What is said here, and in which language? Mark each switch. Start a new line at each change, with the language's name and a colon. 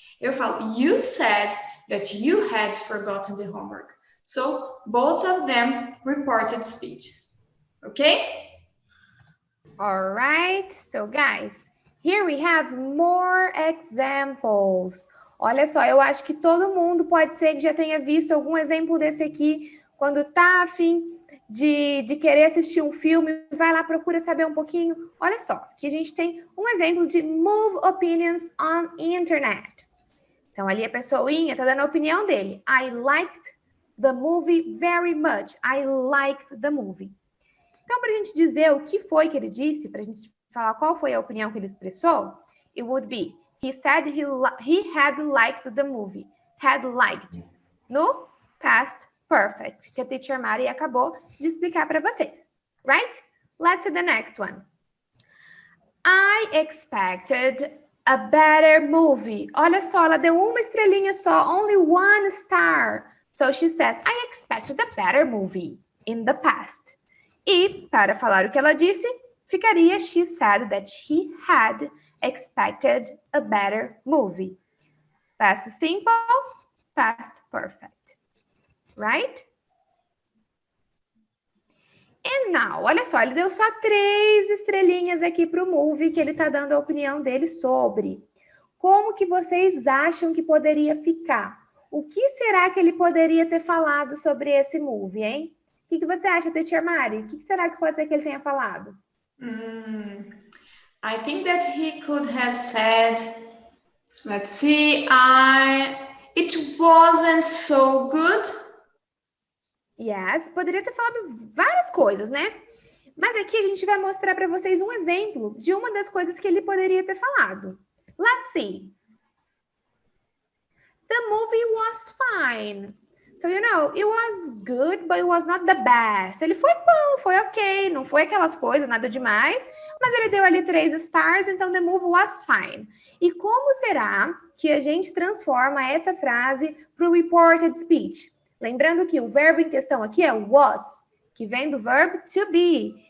Portuguese: Eu falo,
English: you said that you had forgotten the homework. So, both of them reported speech. Ok? All right. So, guys, here we have more examples.
Portuguese: Olha só, eu acho que todo mundo pode ser que já tenha visto algum exemplo desse aqui, quando tá a fim de querer assistir um filme, vai lá, procura saber um pouquinho. Olha só, aqui a gente tem um exemplo de
English: move opinions on internet.
Portuguese: Então, ali a pessoinha tá dando a opinião dele.
English: I liked the movie very much. I liked the movie.
Portuguese: Então, para a gente dizer o que foi que ele disse, para a gente falar qual foi a opinião que ele expressou,
English: it would be, he said he had liked the movie. Had liked.
Portuguese: No past perfect, que a teacher Mari acabou de explicar para vocês.
English: Right? Let's see the next one. I expected a better movie.
Portuguese: Olha só, ela deu uma estrelinha só,
English: only one star. So she says, I expected a better movie in the past.
Portuguese: E, para falar o que ela disse, ficaria,
English: she said that she had expected a better movie. Past simple, past perfect. Right? And now,
Portuguese: olha só, ele deu só 3 estrelinhas aqui para o movie que ele está dando a opinião dele sobre. Como que vocês acham que poderia ficar? O que será que ele poderia ter falado sobre esse movie, hein? O que você acha, Teacher Mari? O que será que pode ser que ele tenha falado?
English: I think that he could have said, let's see, it wasn't so good.
Portuguese: Yes, poderia ter falado várias coisas, né? Mas aqui a gente vai mostrar para vocês um exemplo de uma das coisas que ele poderia ter falado.
English: Let's see. The movie was fine. So, you know, it was good, but it was not the best.
Portuguese: Ele foi bom, foi ok, não foi aquelas coisas, nada demais, mas ele deu ali 3 stars, então
English: the movie was fine.
Portuguese: E como será que a gente transforma essa frase para o reported speech? Lembrando que o verbo em questão aqui é was, que vem do verbo to be.